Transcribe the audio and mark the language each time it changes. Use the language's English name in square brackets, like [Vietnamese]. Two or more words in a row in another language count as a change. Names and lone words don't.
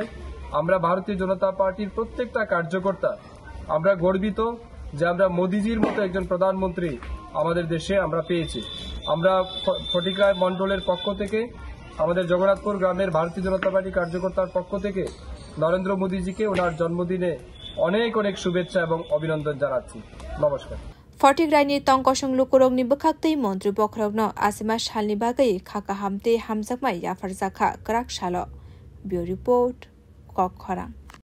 [Bangla] আমরা ভারতীয় জনতা পার্টির প্রত্যেকটা কার্যকর্তা আমরা গর্বিত যে আমরা মোদিজির মতো একজন প্রধানমন্ত্রী আমাদের দেশে আমরা পেয়েছি। আমরা ফটিগ্রাই মণ্ডলের পক্ষ থেকে আমাদের জগন্নাথপুর গ্রামের ভারতীয় জনতা পার্টি কার্যকর্তার পক্ষ থেকে নরেন্দ্র মোদীজিকে ওনার জন্মদিনে অনেক অনেক শুভেচ্ছা এবং অভিনন্দন জানাচ্ছি। নমস্কার। [Kok Borok] फटिग्राईनि तंकसं लुकुरकनि बखाक्तै मन्त्री बख्रकनो आसामा सालनि बागै खाका हामते हामजाकमाय याफार जाखा कराक सालो। [English] bureau report [Kok Borok] कक खरां।